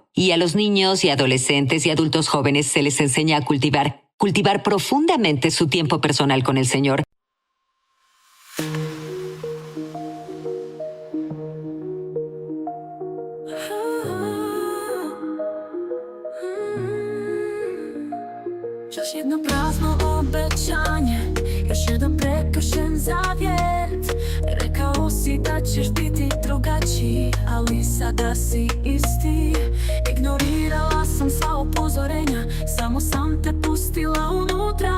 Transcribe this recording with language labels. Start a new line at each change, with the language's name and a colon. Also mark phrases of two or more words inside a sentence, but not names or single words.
Spanish: Y a los niños y adolescentes y adultos jóvenes se les enseña a cultivar profundamente su tiempo personal con el Señor.
Croatian: Już jedno prazno obećanje, još jedan prekršen zavjet. Rekao si da ćeš biti drugačiji, ali sada si isti. Ignorirala sam sva upozorenja, samo sam te pustila unutra.